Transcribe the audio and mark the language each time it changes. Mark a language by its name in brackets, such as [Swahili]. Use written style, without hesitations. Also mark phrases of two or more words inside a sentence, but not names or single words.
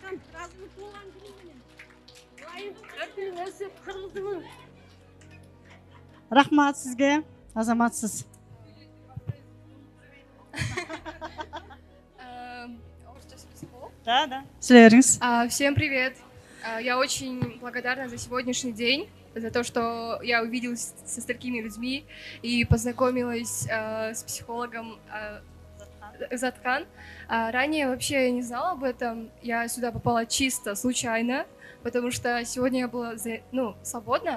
[Kyrgyz] Ыраазымын туулган күнү менен. Ылайым өсүп, кыргызымын. Рахмат сизге, азаматсыз. [Kazakh] Да. Сөйлеріңіз. [Russian] Всем привет. Я очень благодарна за сегодняшний день, за то, что я увиделась со столькими людьми и познакомилась с психологом Заткан. Ранее вообще я не знала об этом. Я сюда попала чисто случайно, потому что сегодня я была свободна.